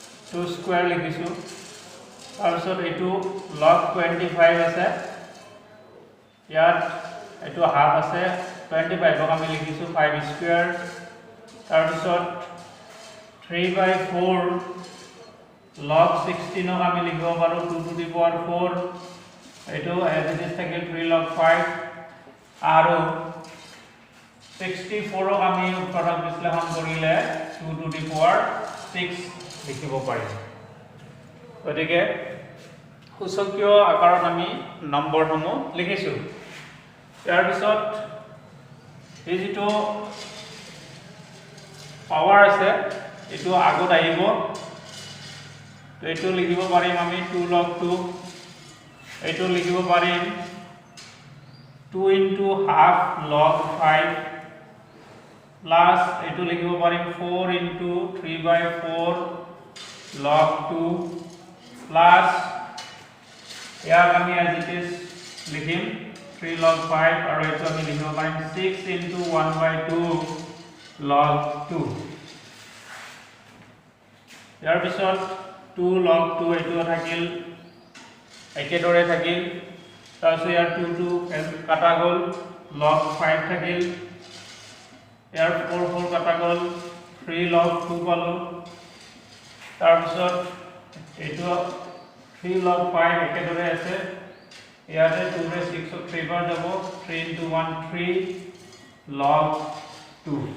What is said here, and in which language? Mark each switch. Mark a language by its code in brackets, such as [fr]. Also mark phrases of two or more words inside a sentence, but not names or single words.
[as] 2 স্কয়াৰ লিখিছো তাৰপিছত এটো log 25 আছে ইয়াত এটো হাফ আছে 25 ক আমি লিখিছো 5 স্কয়াৰ তাৰপিছত 3/4 log 16 ক আমি লিখিব পাৰো 2 [en] to the power [as] 4 এটো [en] as it is [as] থাকিল 3 log 5 আৰু 64 ক আমি উৎপাদক বিশ্লেষণ কৰিলে 2 [en] to the power [as] 6 লিখিব পাৰিম গতিকে সূচকীয় আকাৰত আমি নম্বৰসমূহ লিখিছো ইয়াৰ পিছত এই যেটো পাৱাৰ আছে এটো আগত আহিব তো এটো লিখিব পাৰিম আমি 2 log 2 এটো লিখিব পাৰিম 2 [en] into half [as] log 5 plus এটো লিখিব পাৰিম 4 [en] into 3/4 log 2 plus [as] ইয়াক আমি [en] as it is [as] লিখিম 3 log 5 আৰু এটো আমি লিখিব পাৰিম 6 [en] into 1/2 [as] log 2 ইয়াৰ পিছত 2 log 2 এটো থাকিল একেদৰে থাকিল তাৰপিছত ইয়াৰ 2 2 কাটা গল log 5 থাকিল ইয়াৰ 4 4 কাটা গল 3 log 2 পালো তাৰপিছত এটো 3 log 5 একেদৰে আছে ইয়াতে 2 ৰে 6 ক 3 বাৰ যাব [en] 3 into 1 [as] 3 log 2